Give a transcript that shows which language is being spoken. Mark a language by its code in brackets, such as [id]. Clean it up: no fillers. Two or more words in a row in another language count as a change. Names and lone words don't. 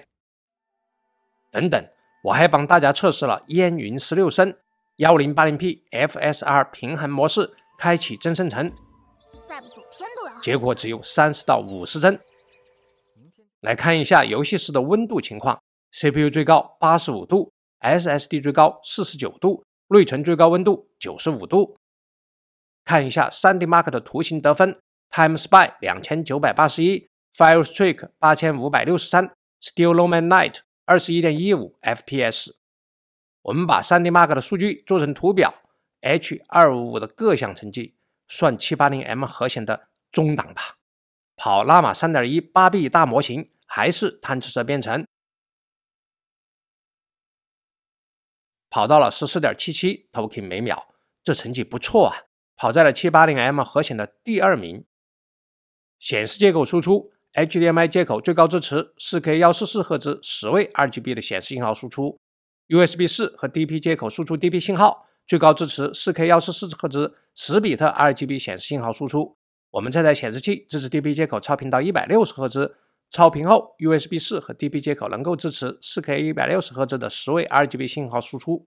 [zh] 等等，我還幫大家測試了烟雲16聲 1080p FSR 平衡模式，開啟真生成，結果只有30到50帧。來看一下遊戲時的溫度情況 ，CPU 最高85度 ，SSD 最高49度，內存最高溫度95度。看一下 3DMark 的图形得分 ，TimeSpy 2981 ，Firestreak 8563 ，StillLoman Night 21.15 FPS。我们把 3DMark 的数据做成图表 ，H255 的各项成绩，算 780M 核显的中档吧。跑 Llama 3.1 8B 大模型还是贪吃蛇编程，跑到了 14.77 token 每秒，這成績不錯啊，跑在了 780M 核显的第2名。显示接口輸出 HDMI 接口最高支持 4K 144Hz 10位 RGB 的顯示信號輸出 ，USB 4和 DP 接口輸出 DP 信號最高支持 4K 144Hz 10比特 RGB 顯示信號輸出。我們這台顯示器支持 DP 接口超頻到 160Hz， 超頻後 USB 4和 DP 接口能夠支持 4K 160Hz 的10位 RGB 信號輸出。